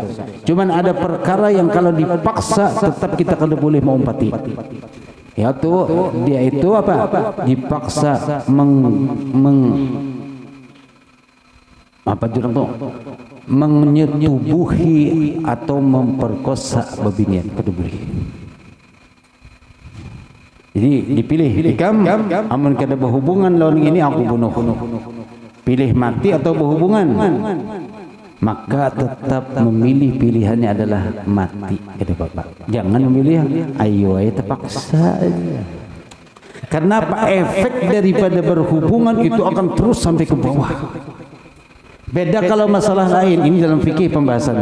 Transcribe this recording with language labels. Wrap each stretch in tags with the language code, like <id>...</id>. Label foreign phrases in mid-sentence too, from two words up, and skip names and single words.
<bjn>Cuman ada perkara yang kalau dipaksa tetap kita kada boleh mengumpati. Yaitu dia itu apa? Dipaksa menyetubuhi atau memperkosa babinian, kada boleh. Jadi dipilih, ikam amun kada berhubungan lawan ini aku bunuh.</bjn> <id>Pilih mati atau berhubungan, maka tetap memilih pilihannya adalah mati. Gitu Bapak. Jangan memilih ayo terpaksa. Karena apa? Efek daripada berhubungan itu akan terus sampai ke bawah. Beda kalau masalah lain, ini dalam fikih pembahasannya.</id>